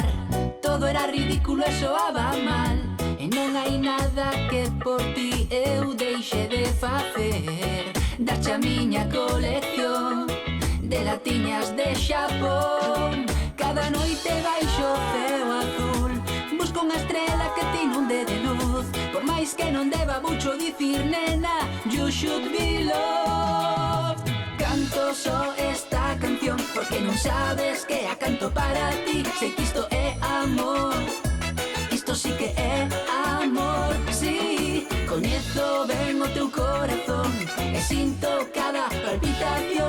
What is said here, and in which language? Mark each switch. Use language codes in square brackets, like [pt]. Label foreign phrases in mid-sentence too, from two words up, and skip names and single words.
[gl] Todo era ridículo e soaba mal, e non hai nada que por ti eu deixe de facer. Darche a miña colección de latiñas de Xapón. Cada noite baixo o ceo azul busco unha estrela que te inunde de luz. Por máis que non deba mucho dicir, nena, [en] you should be loved. [gl] Canto só esta canción porque non sabes que a canto para ti. Sei que isto é amor, isto sí que é amor. Sí, coñezo ben o teu corazón e sinto cada palpitación.